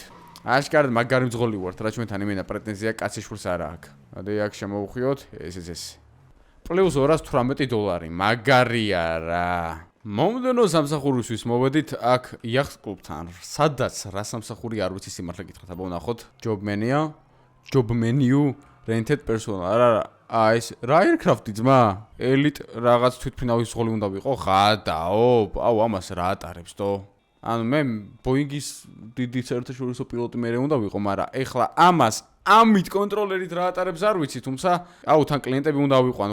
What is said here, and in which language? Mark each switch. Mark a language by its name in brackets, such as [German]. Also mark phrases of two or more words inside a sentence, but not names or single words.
[Georgian] აშკარად მაგარი მძღოლი ვართ, რა ჩვენთან იმენა პრეტენზია კაციშვილს არა აქვს. ადი აქ შემოვხვიოთ, ეს. პლუს $218, მაგარია რა. მომდენო სამსახურისთვის მოვედით აქ იახტ კლუბთან. სადაც რა სამსახური არ ვიცი სიმართლე გითხრათ, აბა ვნახოთ. [English] Job menu, rented personal. [Georgian] არა, ეს რა aircraft-ი ძმა? Elite რაღაც თვითმფრინავის ზღოლი უნდა ვიყო. ხადაო, ამას რა ატარებს თო? ანუ მე Boeing-ის დიდი საერთაშორისო პილოტი მე უნდა ვიყო, მაგრამ ეხლა ამას ამით კონტროლერით რა ატარებს არ ვიცი, თუმცა თან კლიენტები უნდა ვიყვანო.